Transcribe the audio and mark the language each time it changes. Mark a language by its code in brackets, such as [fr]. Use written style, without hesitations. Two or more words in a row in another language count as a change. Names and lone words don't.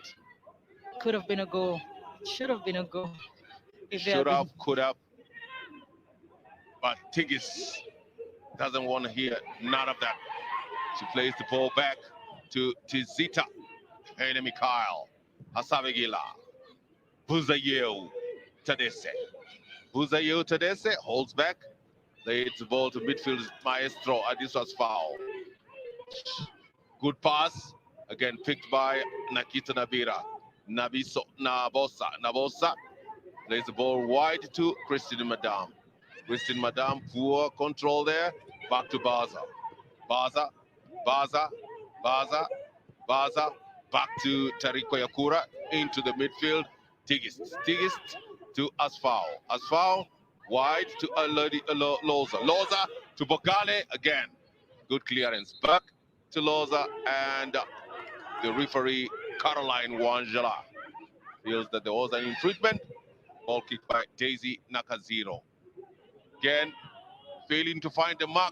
[en] Could have been a goal. Should have been a goal. Should have, could have. But Tigis doesn't want to hear none of that. She plays the ball back to Tizita. Enemy Kyle. Hasavegila. Buzayeu Tadese. Buzayeu Tadese holds back. Lays the ball to midfield Maestro. This was foul. Good pass. Again picked by Nakita Nabira. Nabosa plays the ball wide to Christine Madame. Christine Madame, poor control there. Back to Baza. Baza. Back to Tariko Yakura into the midfield. Tigist to Asfao. Asfao wide to Loza. Loza to Bogale again. Good clearance. Back to Loza, and the referee Caroline Wanjala feels that there was an infringement. Ball kicked by Daisy Nakaziro. Again, failing to find the mark.